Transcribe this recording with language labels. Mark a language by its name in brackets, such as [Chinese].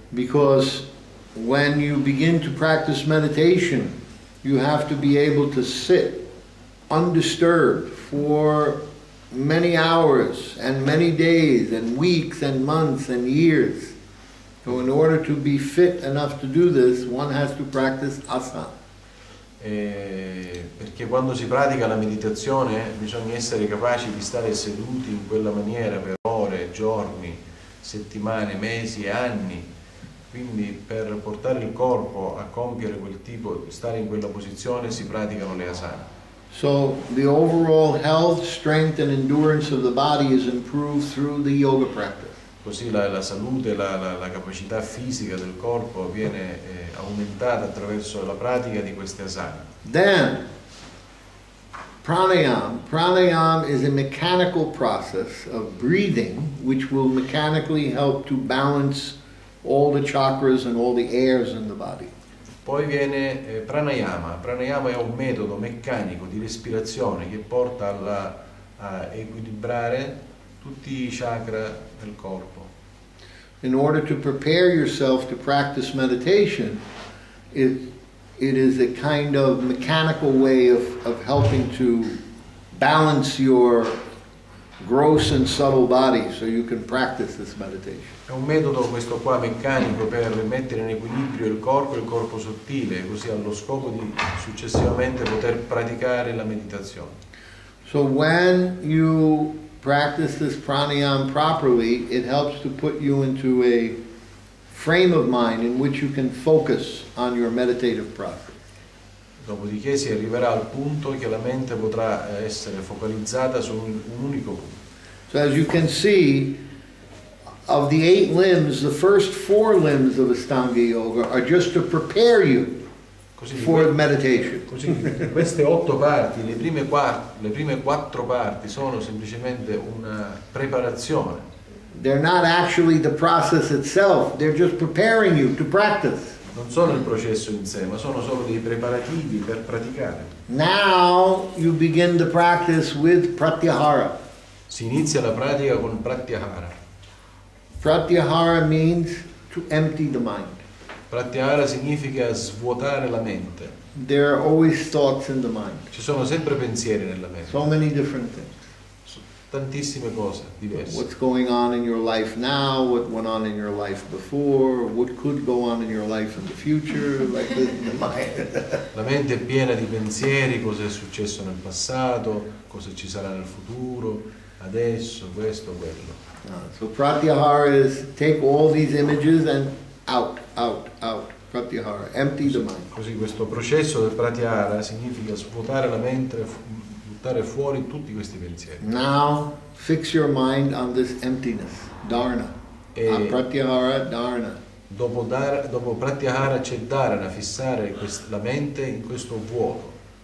[English] Because when you begin to practice meditation, you have to be able to sit undisturbed for many hours and many days and weeks and months and years. So in order to be fit enough to do this, one has to practice asana. [Italian] perché quando si pratica la meditazione bisogna essere capaci di stare seduti in quella maniera per ore, giorni, settimane, mesi e anni. Quindi per portare il corpo a compiere quel tipo, stare in quella posizione, si praticano le asana. [English] So the overall health, strength and endurance of the body is improved through the yoga practice. [Italian] Così la salute, la capacità fisica del corpo viene aumentata attraverso la pratica di queste asana. [English] Then, pranayama. Pranayama is a mechanical process of breathing which will mechanically help to balance all the chakras and all the airs in the body. [Italian] Poi viene pranayama. Pranayama è un metodo meccanico di respirazione che porta a equilibrare tutti i chakra del corpo. [English] In order to prepare yourself to practice meditation, it is a kind of mechanical way of helping to balance your gross and subtle body so you can practice this meditation. [Italian] È un metodo questo qua meccanico per mettere in equilibrio il corpo e il corpo sottile, così allo scopo di successivamente poter praticare la meditazione. [English] So when you practice this pranayama properly, it helps to put you into a frame of mind in which you can focus on your meditative process. [Italian] Dopodiché si arriverà al punto che la mente potrà essere focalizzata su un unico punto. [English] So as you can see, of the 8 limbs, the first 4 limbs of Ashtanga Yoga are just to prepare you for meditation. [Italian] Così queste 8 parti, le prime 4 parti sono semplicemente una preparazione. [English] They're not actually the process itself, they're just preparing you to practice. [Italian] Non sono il processo in sé, ma sono solo dei preparativi per praticare. [English] Now you begin the practice with pratyahara. [Italian] Si inizia la pratica con pratyahara. [English] Pratyahara means to empty the mind. [Italian] Pratyahara significa svuotare la mente. [English] There are always thoughts in the mind. [Italian] Ci sono sempre pensieri nella mente. [English] So many different things. [Italian] Tantissime cose diverse. [English] What's going on in your life now, what went on in your life before, what could go on in your life in the future, like this in the mind. [Italian] La mente è piena di pensieri, cosa è successo nel passato, cosa ci sarà nel futuro, adesso, questo, quello. [English] So pratyahara is take all these images and out. Pratyahara, empty the mind. [Italian] Così questo processo del pratyahara significa svuotare la mente, buttare fuori tutti questi pensieri. [English] Now fix your mind on this emptiness, dharana. [Sanskrit] Pratyahara, dharana. [Italian] Dopo pratyahara c'è dharana, fissare la mente in questo vuoto.